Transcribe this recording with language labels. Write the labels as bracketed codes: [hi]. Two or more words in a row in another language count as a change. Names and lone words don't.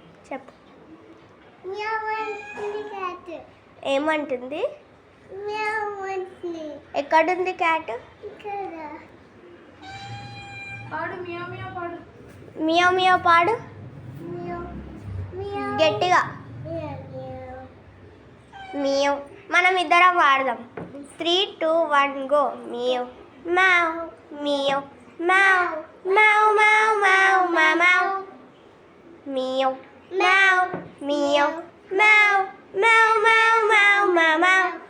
[te] చెప్పు. Meow అంటుంది cat. ఏమంటుంది? Meow అంటుంది. ఎక్కడుంది క్యాట్? ఇక్కడ. పాడు మియా మియా పాడు. మియావ్ మియావ్ పాడు Meow. Meow. గట్టిగా. Meow, meow. మియావ్. మనం ఇద్దరం వాడదాం. 3, 2, 1 గో. మియావ్ మ్యావ్ మియావ్ మ్యావ్ మ్యావ్ మ్యావ్ మ్యావ్ మ్యావ్ మ్యావ్ మియావ్ మ్యావ్ మియావ్ మ్యావ్ మ్యావ్ మ్యావ్ మ్యావ్ మ్యావ్ మ్యావ్.